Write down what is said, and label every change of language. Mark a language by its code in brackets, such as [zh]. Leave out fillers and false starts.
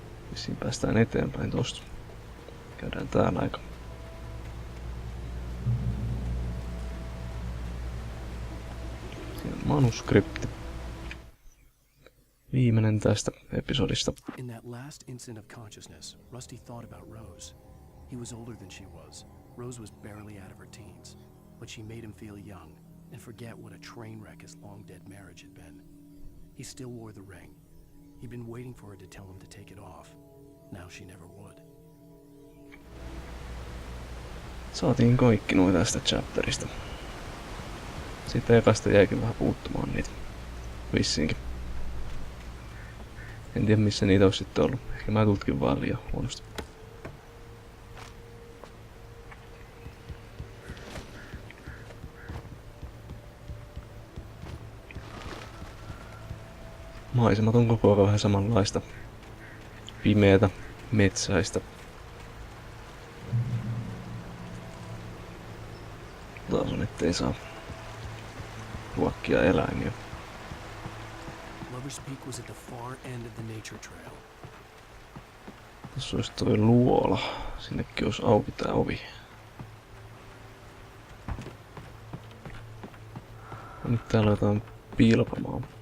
[fi] Vissiin päästään eteenpäin tosta. Käydään täällä aika. Siinä on manuskripti. Viimeinen tästä episodista. [en] In that last instant of consciousness, Rusty thought about Rose. He was older than she was. Rose was barely out of her teens, but she made him feel young and forget what a train wreck his long-dead marriage had been. He still wore the ring. He'd been waiting for her to tell him to take it off. Now she never would. [fi] Saatiin kaikki noin tästä chapterista. Sitten ekasta jäikin vähän puuttumaan niitä. Vissiinkin. En tiedä missä niitä olisi sitten ollut. Ehkä mä tutkin vaan liian huonosti. Maisemat on koko ajan vähän samanlaista. Pimeätä, metsäistä. Taas on, ettei saa ruokkia eläimiä. [en] Lover's Peak was at the far end of the nature trail. [fi] Tässä olisi toi luola. Sinnekin olisi auki tää ovi. Ja nyt täällä on jotain piilopamaa.